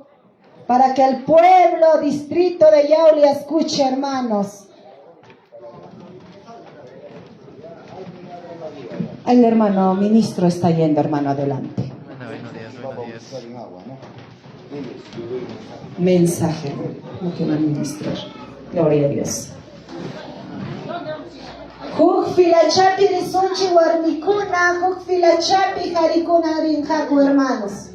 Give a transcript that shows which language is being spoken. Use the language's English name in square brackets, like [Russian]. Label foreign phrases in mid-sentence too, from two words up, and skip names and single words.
[Spanish] Para que el pueblo, distrito de Yauli escuche, hermanos. El hermano ministro está yendo, hermano, adelante. Mensaje, lo que va a ministrar. Gloria a Dios. [Quechua] Huk filachapi risunchi warmikuna, huk filachapi harikuna rinjaku, [Spanish] hermanos.